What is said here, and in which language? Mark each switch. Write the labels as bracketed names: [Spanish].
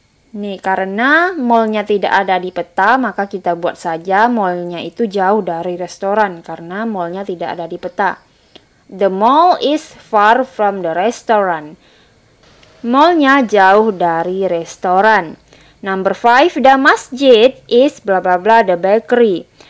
[Indonesian] Nih, karena mallnya tidak ada di peta, maka kita buat saja mallnya itu jauh dari restoran karena mallnya tidak ada di peta. [English] The mall is far from the restaurant. [Indonesian] Mallnya jauh dari restoran. [English] Number 5, the masjid is bla bla bla the bakery.